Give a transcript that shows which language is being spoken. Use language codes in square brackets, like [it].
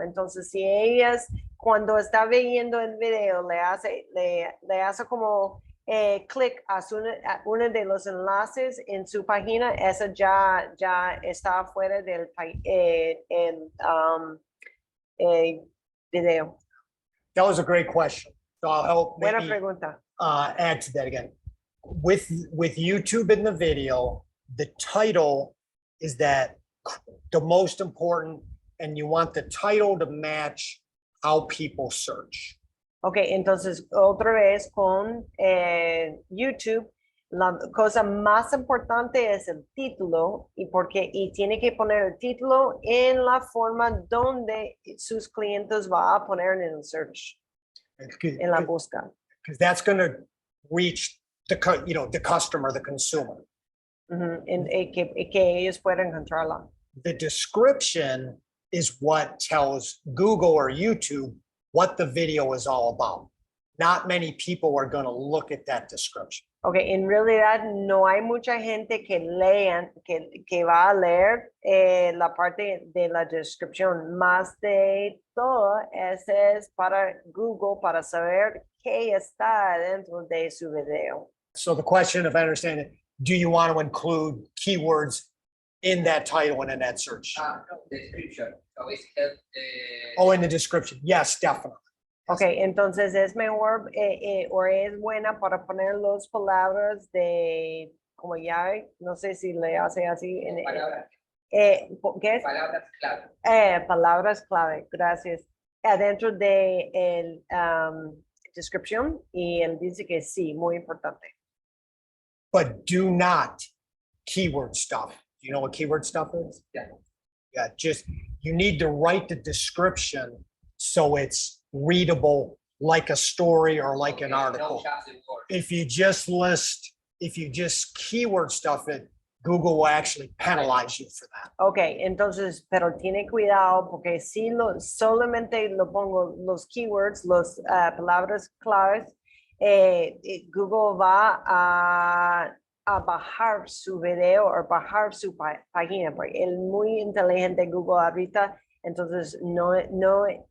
[es] Entonces, si ellas, cuando está viendo el video, le hace como clic a uno de los enlaces en su página, esa ya está fuera del video. [en] That was a great question. So I'll help [es] Buena [en] maybe [es] pregunta. [en] add to that again. With YouTube in the video, the title is that the most important, and you want the title to match how people search. [es] Ok, entonces otra vez con YouTube, la cosa más importante es el título y tiene que poner el título en la forma donde sus clientes va a poner en el search, en la busca. [en] Because that's going to reach the customer, the consumer. [es] Que ellos puedan encontrarla. [en] The description is what tells Google or YouTube what the video is all about. Not many people are going to look at that description. [es] Ok, en realidad no hay mucha gente que va a leer la parte de la descripción. Más de todo, ese es para Google, para saber qué está dentro de su video. [en] So the question, if I understand it, do you want to include keywords in that title and in that search? No, description. So it's help, Oh, in the description. Yes, definitely. [es] Ok, entonces es mejor o es buena para poner las palabras de, como ya, no sé si le hace así. palabras, ¿Qué es? palabras clave. Palabras clave, gracias. Adentro de el descripción y él dice que sí, muy importante. [en] But do not keyword stuff. Do you know what keyword stuff is? Yeah. Yeah, just, you need to write the description so it's readable like a story or like an Okay, article. No just the word. If you just keyword stuff it, Google will actually penalize you for that. [es] Ok, entonces, pero tiene cuidado porque si solamente lo pongo los keywords, las palabras claves, Google va a bajar su video o bajar su página, porque es muy inteligente Google ahorita, entonces no